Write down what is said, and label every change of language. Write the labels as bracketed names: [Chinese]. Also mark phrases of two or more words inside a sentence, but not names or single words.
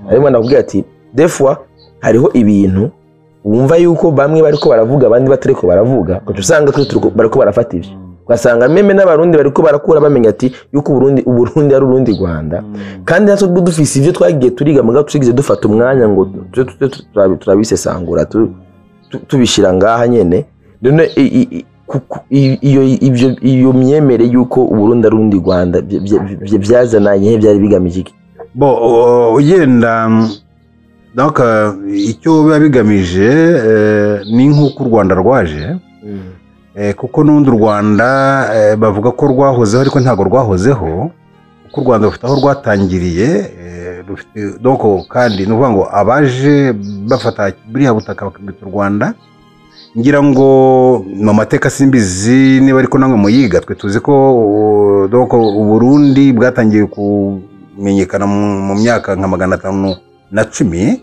[Rundi] Ariko ndakubwira ati [French] des fois [Rundi] hariho ibintu wumva yuko bamwe bariko baravuga abandi batariko baravuga, ko usanga bariko barafata ivyo, ugasanga meme n'Abarundi bariko barakura bamenya ati yuko Uburundi ari urundi Rwanda. Kandi natwe dufise ivyo twagiye turiga mugabe tugize dufata umwanya ngo turabisesangura tubishira ngaha nyene. None iyo myemere yuko Uburundi ari urundi Rwanda byazananye byari bigamije iki? Ugenda donc icyo biba bigamije ni nk'uko u Rwanda rwaje, kuko n'undi u Rwanda bavuga ko rwahozeho ariko ntago rwahozeho, kuko u Rwanda rufite aho rwatangiriye, rufite donc kandi nuvuga ngo abaje bafata buriya butaka bakabita u Rwanda, ngira ngo mu mateka simbizi niba ariko namwe muyiga, twe tuzi ko donc u Burundi bwatangiye kumenyekana mu myaka nka 510.